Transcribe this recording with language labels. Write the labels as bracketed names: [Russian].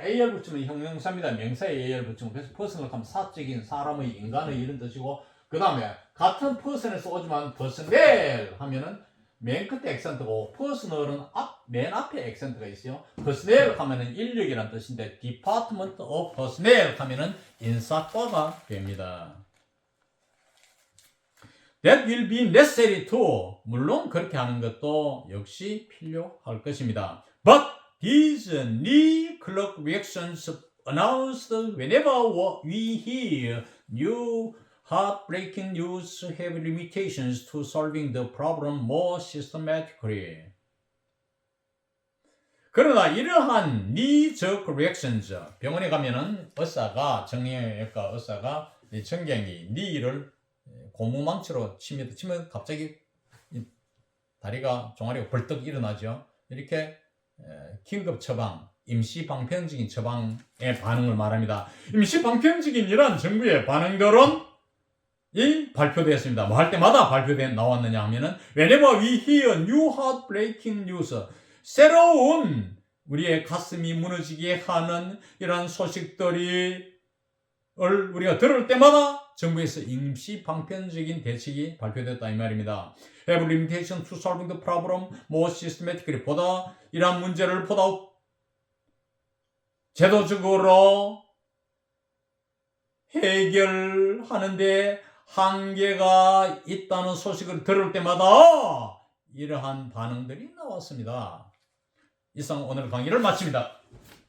[Korean] AR 붙이면 형용사입니다. 명사에 AR 붙이면 그래서 person을 하면 사적인 사람의 인간의 이런 뜻이고 그 다음에 같은 person에서 오지만 personnel 하면은 맨 끝에 액센트고 personal은 맨 앞에 액센트가 있어요. personnel 하면은 인력이란 뜻인데 [English] department of personnel [Korean] 하면은 인사과가 됩니다. [English] That will be necessary to [Korean] 물론 그렇게 하는 것도 역시 필요할 것입니다. [English] But these knee-jerk reactions announced whenever we hear new heartbreaking news have limitations to solving the problem more systematically. [Korean] 그러나 이러한 [English] knee-jerk reactions, [Korean] 병원에 가면은 정형외과 의사가 이 정경이 knee를 고무망치로 치면 갑자기 다리가 종아리가 벌떡 일어나죠. 이렇게 긴급 처방, 임시 방편적인 처방의 반응을 말합니다. 임시 방편적인 이러한 정부의 반응들은 발표되었습니다. 뭐 할 때마다 나왔느냐 하면은 [English] whenever we hear new heartbreaking news, [Korean] 새로운 우리의 가슴이 무너지게 하는 이러한 소식들을 우리가 들을 때마다 정부에서 임시 방편적인 대책이 발표됐다 이 말입니다. [English] Have limitation to solving the problem more systematically. [Korean] 이러한 문제를 보다 제도적으로 해결하는데 한계가 있다는 소식을 들을 때마다 이러한 반응들이 나왔습니다. 이상 오늘 강의를 마칩니다.